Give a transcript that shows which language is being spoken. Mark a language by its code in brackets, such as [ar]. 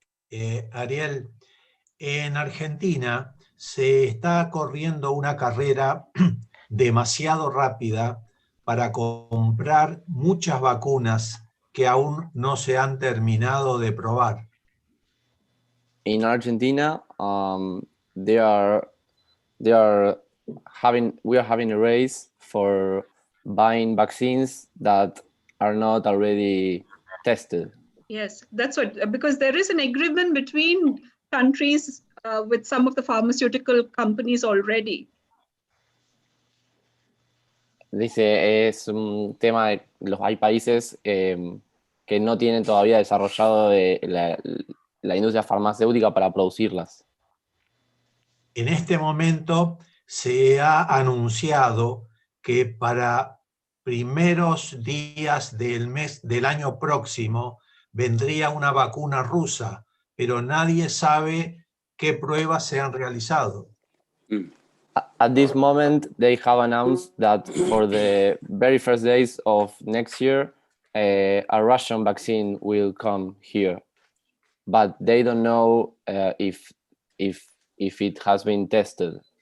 [es] Ariel, en Argentina se está corriendo una carrera demasiado rápida para comprar muchas vacunas que aún no se han terminado de probar. [en] In Argentina, we are having a race for buying vaccines that are not already tested. Yes, that's what, because there is an agreement between countries with some of the pharmaceutical companies already. [es] Dice, es un tema de hay países que no tienen todavía desarrollado la industria farmacéutica para producirlas. En este momento se ha anunciado que para primeros días del año próximo vendría una vacuna rusa, pero nadie sabe qué pruebas se han realizado. [en] At this moment, they have announced that for the very first days of next year, a Russian vaccine will come here, but they don't know if it has been tested.